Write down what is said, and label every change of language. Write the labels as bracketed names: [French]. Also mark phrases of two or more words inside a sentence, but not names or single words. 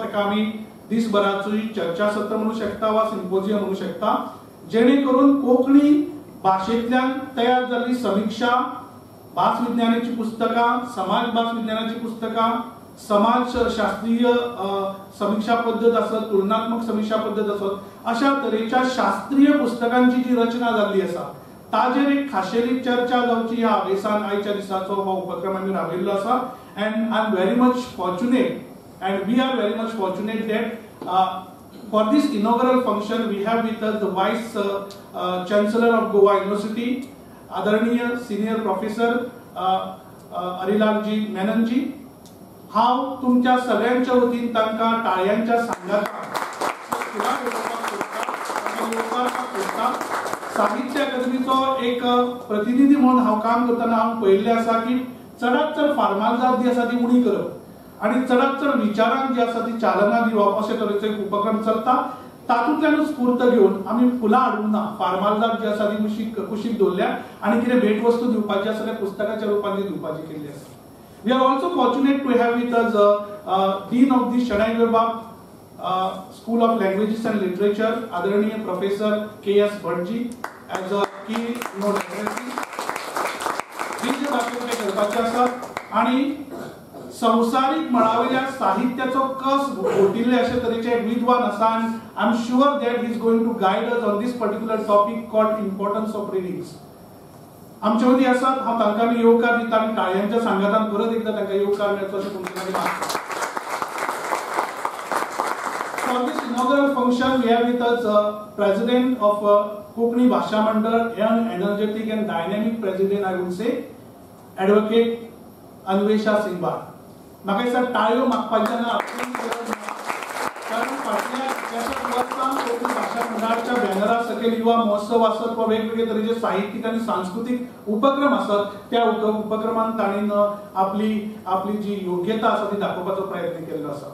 [Konkani] ताका आमी दिसभराची चर्चा सत्र म्हणू शकता वा सिम्पोजियम म्हणू शकता, जेणे करून कोंकणी भाशेंतल्यान तयार जाल्ली समीक्षा, भास विज्ञानाची पुस्तकां, समाज भास विज्ञानाची पुस्तकां, समाजशास्त्रीय समीक्षा पद्धत आसत, तुलनात्मक समीक्षा पद्धत आसत, अशा तरेच्या शास्त्रीय पुस्तकांची जी रचना जाल्ली आसा ताजेर एक खाशेली चर्चा जावची ह्या आवेसान आयच्या दिसाचो हो उपक्रम आमी राबयल्लो आसा. [English] And I am very much fortunate and we are very much fortunate that for this inaugural function we have with us the Vice Chancellor of Goa University, Adarniya Senior Professor Arilalji Menonji. [Konkani] हांव तुमच्या सगळ्यांच्या वतीन तांकां टाळयांच्या सांगाता साहित्य अकादमीचो एक प्रतिनिधी म्हणून हांव काम करतना हांव पळयल्लें आसा की चडांत चड फार्मालिटी जी आसा ती उणी करप आणि चडांत चड विचारांक जी आसा ती चालना दिवप अशे तरेचो एक उपक्रम चलता. तातूंतल्यानूच स्फूर्त घेवन आमी फुलां हाडूंक ना, फार्मालिटी जी आसा ती कुशीक दवरल्या आणि कितें भेटवस्तू दिवपाची आसा जाल्यार पुस्तकाच्या रुपान ती दिवपाची केल्ली आसा. [English] We are also fortunate to have with us Dean of the Shenoi Goembab School of Languages and Literature, आदरणीय Professor K.S. Bhatji as a keynote addressee. [Konkani] जी जे भाशेन ते करपाचे आसात आणि संवसारीक मळावेल्या साहित्याचो कस घोटिल्ले अशे तरेचे एक विद्वान आसा. [English] I am sure that he is going to guide us on these particular topic called importance of readings. [Konkani] आमचे मदीं आसात, हांव तांकां आमी येवकार दिता आनी टाळयांच्या सांगातान परत एकदा तांकां येवकार मेळचो अशें तुमचे कडेन मागता. [English] For this inaugural function we have with us President of Konkani Bhasha Mandal, young, energetic and dynamic President I would say, Advocate अन्वेषा सिंगबाळ. [Konkani] म्हाका दिसता टाळयो मागपाचें ना, कारण फाटल्या 63 वर्सां कोंकणी भाशा मंडळाच्या बॅनरा सकयल युवा महोत्सव आसत वा वेगवेगळे तरेचे साहित्यीक आनी सांस्कृतीक उपक्रम आसत, त्या उपक्रमान ताणीन आपली जी योग्यता आसा ती दाखोवपाचो प्रयत्न केल्लो आसा.